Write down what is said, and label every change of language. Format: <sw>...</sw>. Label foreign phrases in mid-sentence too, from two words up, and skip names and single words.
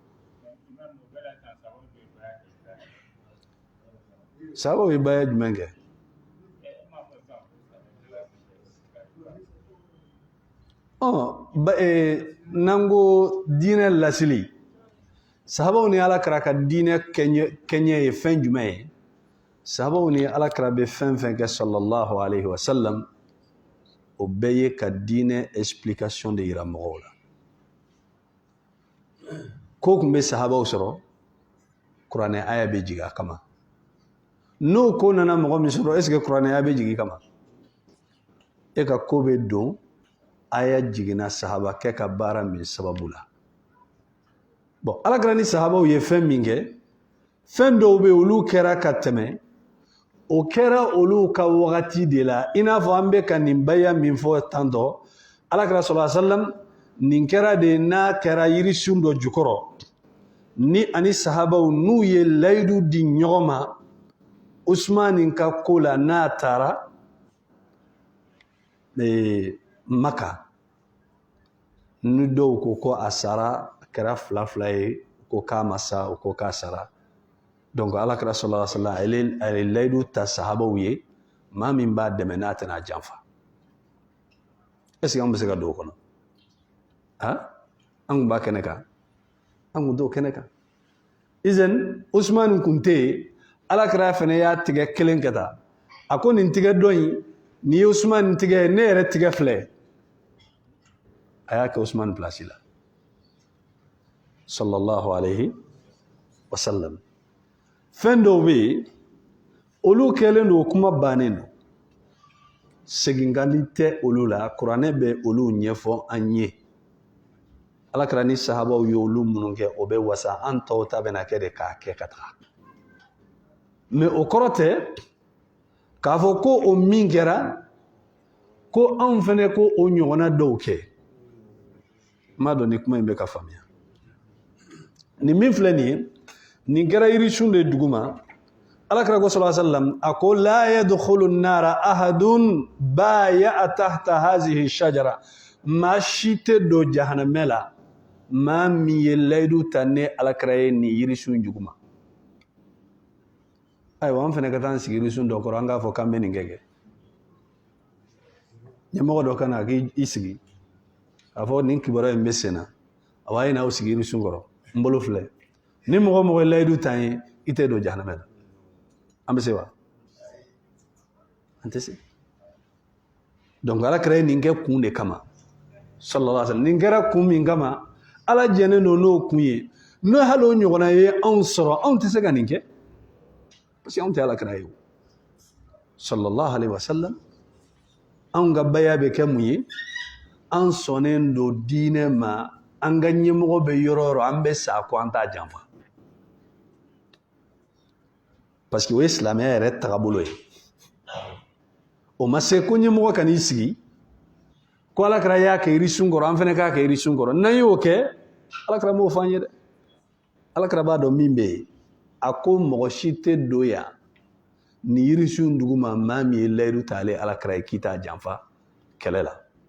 <bm>sababu ye baya jumɛn kɛ n'an ko diinɛ lasili sahabaw ni Alakira ka diinɛ kɛɲɛ ye fɛn jumɛn ye sahabaw ni Alakira bɛ fɛn fɛn kɛ</bm> <ar>صلى الله عليه وسلم</ar> <bm>o bɛɛ ye ka diinɛ explication de yira mɔgɔw la ko tun bɛ sahabaw sɔrɔ kuranɛ aya bɛ jigin a kama n'o ko nana mɔgɔ min sɔrɔ</bm> <fr>est ce que</fr> <bm>kuranɛ aya bɛ jigin kama e ka ko bɛ don aya jiginna sahabakɛ ka baara min sababu la bon Alakira ni sahabaw ye fɛn min kɛ fɛn dɔw bɛ olu kɛra ka tɛmɛ o kɛra olu ka wagati de la i n'a fɔ an bɛ ka nin baya min fɔ tantɔ Alakira</bm> <ar>صلى الله عليه وسلم</ar> <bm>nin kɛra de n'a kɛra yirisun dɔ jukɔrɔ ni ani sahabaw n'u ye layidu di ɲɔgɔn ma Usman ka ko la n'a taara Maka ni dɔw ko ko a sara kɛra fila ye ko k'a ma sa o ko k'a sara donc Alakira</bm> <ar>صلى الله عليه وسلم</ar> <bm>a ye layidu ta sahabaw ye maa min b'a dɛmɛ n'a tɛna janfa</bm> <fr>est ce que</fr> <bm>an bɛ se ka don o kɔnɔ an kun b'a kɛnɛ kan an kun t'o kɛnɛ kan izan Usman kun tɛ yen Alakira fɛnɛ y'a tigɛ kelen kɛ ta a ko nin tigɛ dɔ in ni ye Usman tigɛ ne yɛrɛ tigɛ filɛ a y'a kɛ Usman place la</bm> <ar>صلى الله عليه وسلم</ar> <bm>fɛn dɔw bɛ yen olu kɛlen don kuma bannen don seginkali tɛ olu la kuranɛ bɛ olu ɲɛfɔ an ye Alakira ni sahabaw ye olu minnu kɛ o bɛ wasa an tɔw ta bɛna kɛ de k'a kɛ ka taga mais o kɔrɔ tɛ k'a fɔ ko o min kɛra ko anw fɛnɛ ko o ɲɔgɔnna dɔw kɛ n m'a dɔn ni kuma in bɛ ka faamuya nin min filɛ nin ye nin kɛra yirisun de duguma Alakira ko</bm> <ar>صلى الله عليه وسلم</ar> <bm>a ko</bm> <ar>لا يدخل النار أحد بايع تحت هذه الشجرة</ar> <bm>maa si tɛ don jahanamɛ la maa min ye layidu ta ne Alakira ye nin yirisun juguma ayiwa an fɛnɛ ka taa an sigi yirisun dɔ kɔrɔ an k'a fɔ k'an bɛ nin kɛ ɲɛmɔgɔ dɔ ka na k'i sigi a fɔ nin kibaruya in bɛ sen na a b'a ye n'aw sigi yirisun kɔrɔ n bolo filɛ ni mɔgɔ o mɔgɔ ye layidu ta ye i tɛ don jahanamɛ la an bɛ se wa an tɛ se donc Alakira ye nin kɛ kun de kama</bm> <ar>صلى الله عليه وسلم</ar> <bm>nin kɛra kun min kama Ala jɛnnen don n'o kun ye n'o hali o ɲɔgɔnna ye anw sɔrɔ anw tɛ se ka nin kɛ</bm> <fr>parce que</fr> <bm>anw tɛ Alakira ye</bm> <ar>صلى الله عليه وسلم</ar> <bm>anw ka baya bɛ kɛ mun ye an sɔnnen don diinɛ ma an ka ɲɛmɔgɔ bɛ yɔrɔ o yɔrɔ an bɛ sa ko an t'a janfa</bm> <fr>parce que</fr> <bm>o ye silamɛya yɛrɛ tagabolo ye o ma se ko ɲɛmɔgɔ ka n'i sigi ko alakira y'a kɛ yiri sun kɔrɔ an fana k'a kɛ yiri sun kɔrɔ n'an y'o kɛ alakira m'o f'an ye dɛ alakira b'a dɔn min bɛ yen a ko mɔgɔ si tɛ don yan ni yiri sun duguma maa min ye layidu ta ale alakira ye k'i t'a janfa kɛlɛ la</bm>